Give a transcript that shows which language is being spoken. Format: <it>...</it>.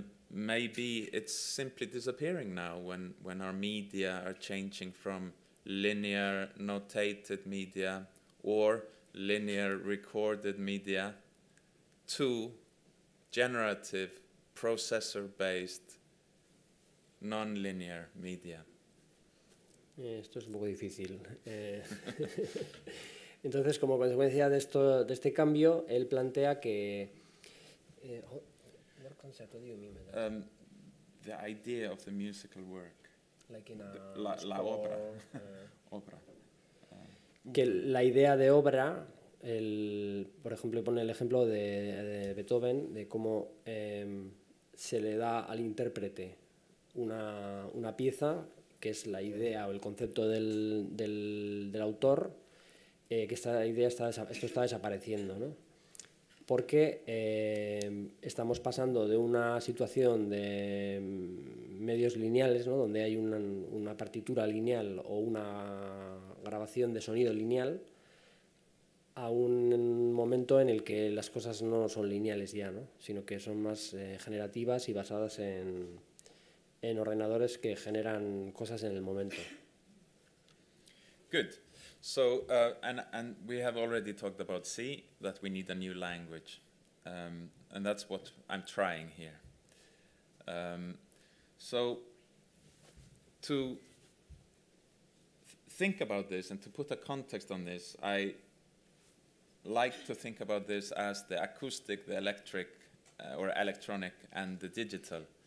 <en>Maybe it's simply disappearing now when our media are changing from linear notated media or linear recorded media to generative processor-based non-linear media.</en> <es>Esto es un poco difícil. Entonces, como consecuencia de este cambio, él plantea que...</es> <en>what concept? What do you mean by that? The idea of the musical work. Like in a</en> <es>la obra. Obra. Que la idea de obra, por ejemplo, pone el ejemplo de Beethoven, de cómo se le da al intérprete una pieza, que es la idea o el concepto del autor, que esto está desapareciendo, ¿no? Porque estamos pasando de una situación de medios lineales, ¿no? Donde hay una partitura lineal o una grabación de sonido lineal, a un momento en el que las cosas no son lineales ya, ¿no? Sino que son más generativas y basadas en ordenadores que generan cosas en el momento.</es> <en>Good. So, and we have already talked about C, that we need a new language. And that's what I'm trying here. So, to think about this and to put a context on this, I like to think about this as the acoustic, the electric, or electronic, and the digital.</en>